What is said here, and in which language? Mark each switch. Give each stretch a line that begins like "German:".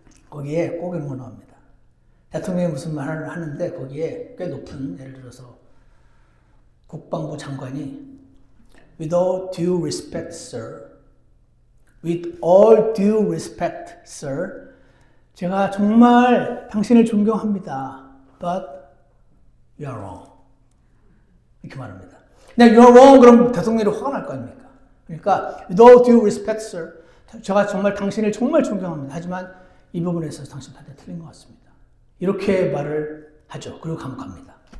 Korean: 거기에 꼭 이런 거 나옵니다. 대통령이 무슨 말을 하는데 거기에 꽤 높은 예를 들어서 국방부 장관이 With all due respect, sir.
English: With all due respect, sir.
Korean: 제가 정말 당신을 존경합니다.
English: But you are wrong. 이렇게 말합니다.
Korean: 그냥 you are wrong 그럼 대통령이 화가 날 거 아닙니까?
English: 그러니까 with all due respect, sir.
Korean: 제가 정말 당신을 정말 존경합니다. 하지만 이 부분에 있어서 당신 판단이 틀린 것 같습니다. 이렇게 말을 하죠. 그리고 감옥합니다.